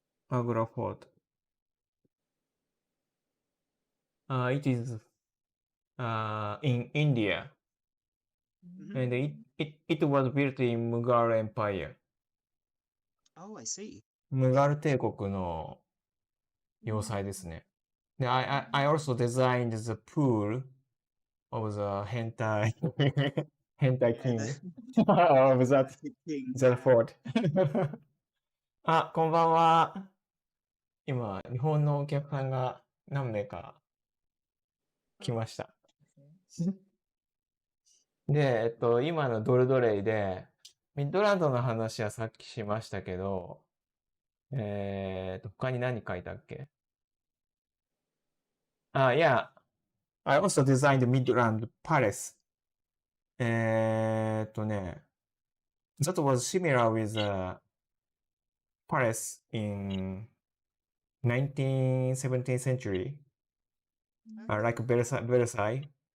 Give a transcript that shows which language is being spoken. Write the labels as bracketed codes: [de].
[en] Agra Fort. It is in India, and it was built in Mughal Empire. Oh, I see. [ja] ムガル帝国の要塞ですね。 [en] で、I also designed the pool of the 変態 king of that fort. [ja] あ、こんばんは。今、日本のお客さんが何名か来ました。で、今のドルドレイで、ミッドランドの話はさっきしましたけど、他に何書いたっけYeah. [en] I also designed Midland Palace. That was similar with the palace in 19th, 17th century, like Versailles.